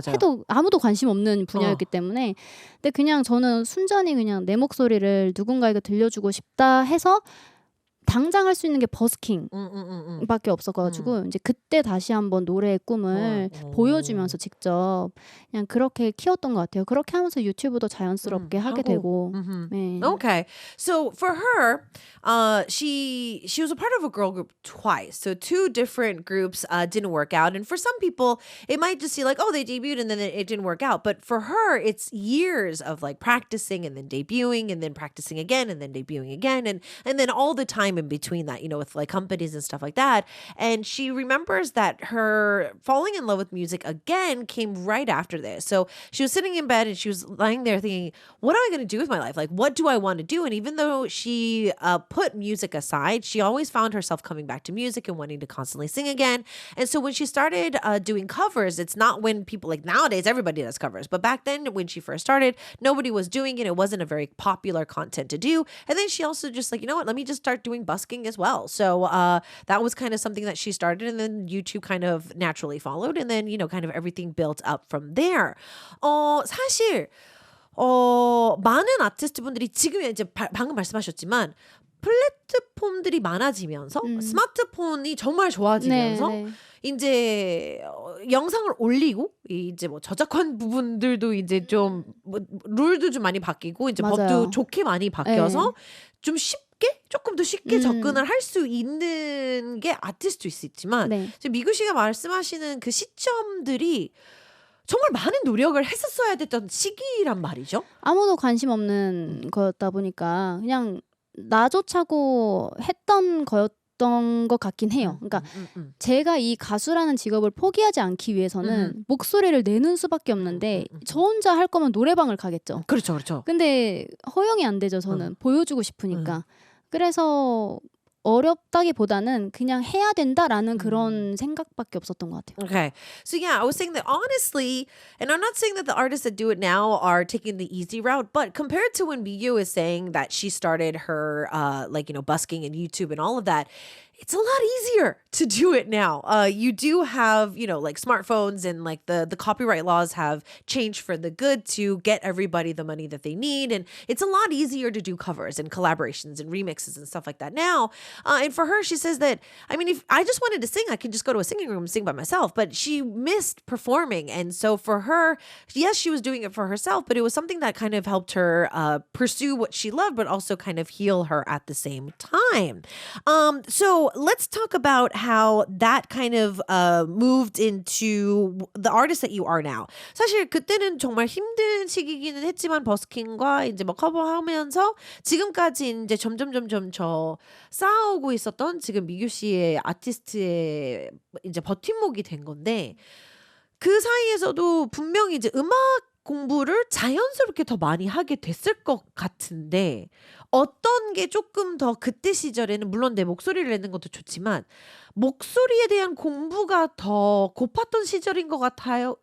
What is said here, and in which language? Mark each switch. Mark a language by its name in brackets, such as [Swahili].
[Korean] 해도 아무도 관심 없는 분야였기 때문에 근데 그냥 저는 순전히 그냥 내 목소리를 누군가에게 들려주고 싶다 해서 당장 할 수 있는 게 버스킹 밖에 없어가지고 이제 그때 다시 한번 노래의 꿈을 보여주면서 직접 그냥 그렇게 키웠던 것 같아요. 그렇게 하면서 유튜브도 자연스럽게 하게 되고. 네. [English] Okay. So for her, she was a part of a girl group twice. So two different groups didn't work out. And for some people, it might just seem like, oh, they debuted and then it didn't work out. But for her, it's years of like practicing and then debuting and then practicing again and then debuting again and then all the time in between that, you know, with like companies and stuff like that. And she remembers that her falling in love with music again came right after this. So she was sitting in bed and she was lying there thinking, what am I going to do with my life? Like, what do I want to do? And even though she put music aside, she always found herself coming back to music and wanting to constantly sing again. And so when she started doing covers, it's not when people like nowadays, everybody does covers. But back then, when she first started, nobody was doing it. It wasn't a very popular content to do. And then she also just like, you know what, let me just start doing busking as well. So that was kind of something that she started. And then YouTube kind of naturally followed. And then, you know, kind of everything built up from there. [Korean] 사실, 많은 아티스트 분들이 지금 이제 방금 말씀하셨지만 플랫폼들이 많아지면서 스마트폰이 정말 좋아지면서 이제 영상을 올리고 이제 뭐 저작권 부분들도 이제 좀 뭐 룰도 좀 많이 바뀌고 이제 법도 좋게 많이 바뀌어서 좀 조금 더 쉽게 접근을 할 수 있는 게 아티스트일 수 있지만 지금 미구 씨가 말씀하시는 그 시점들이 정말 많은 노력을 했었어야 됐던 시기란 말이죠. 아무도 관심 없는 거였다 보니까 그냥 나조차고 했던 거였던 것 같긴 해요. 그러니까 제가 이 가수라는 직업을 포기하지 않기 위해서는 목소리를 내는 수밖에 없는데 저 혼자 할 거면 노래방을 가겠죠. 그렇죠. 근데 허용이 안 되죠. 저는 보여주고 싶으니까. 그래서 어렵다기보다는 그냥 해야 된다라는 그런 생각밖에 없었던 것 같아요. [English] Okay. So yeah, I was saying that honestly, and I'm not saying that the artists that do it now are taking the easy route, but compared to when Miyu is saying that she started her like, you know, busking and YouTube and all of that, it's a lot easier to do it now. You do have, you know, like smartphones and like the copyright laws have changed for the good to get everybody the money that they need. And it's a lot easier to do covers and collaborations and remixes and stuff like that now. And for her, she says that, I mean, if I just wanted to sing, I could just go to a singing room and sing by myself. But she missed performing. And so for her, yes, she was doing it for herself, but it was something that kind of helped her pursue what she loved, but also kind of heal her at the same time. So let's talk about how that kind of moved into the artist that you are now. [Korean] 사실 그때는 정말 힘든 시기기는 했지만 버스킹과 이제 뭐 커버하면서 지금까지 이제 점점 저 쌓아오고 있었던 지금 미규 씨의 아티스트의 이제 버팀목이 된 건데 그 사이에서도 분명히 이제 음악 공부를 자연스럽게 더 많이 하게 됐을 것 같은데 어떤 게 조금 더 그때 시절에는 물론 내 목소리를 내는 것도 좋지만 목소리에 대한 공부가 더 고팠던 시절인 것 같아요?